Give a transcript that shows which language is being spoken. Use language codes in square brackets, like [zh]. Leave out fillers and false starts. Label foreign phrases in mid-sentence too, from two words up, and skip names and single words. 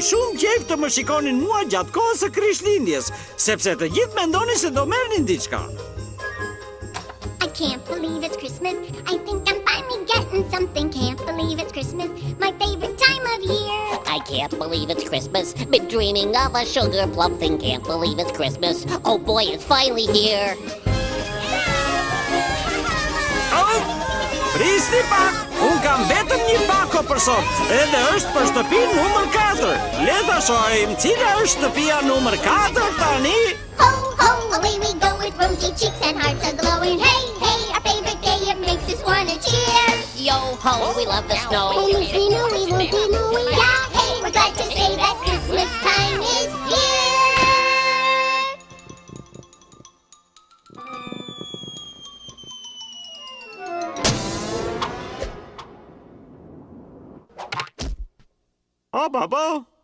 [sq] shumë qejf të më shikonin mua gjatë kohës së Krishtlindjes, sepse të gjithë mendonin se do merrnin diçka. [en] I can't believe it's Christmas. I think I'm finally getting something. Can't believe it's Christmas. My favorite time of year. I can't believe it's Christmas. Been dreaming of a sugar plum thing. Can't believe it's Christmas. Oh boy, it's finally here. [sq] Prisni pak, unë kam vetëm një pako për sot, edhe është për shtëpi numër 4. Le ta shohim cila është shtëpia numër 4 tani. [en] Ho, ho, away we go with rosy cheeks and hearts a-glowing. Hey, hey, our favorite day, it makes us wanna cheer. Yo ho, we love the snow. Only we know we won't be knowing. Yeah, hey, we're glad to say that Christmas time is here. Baba.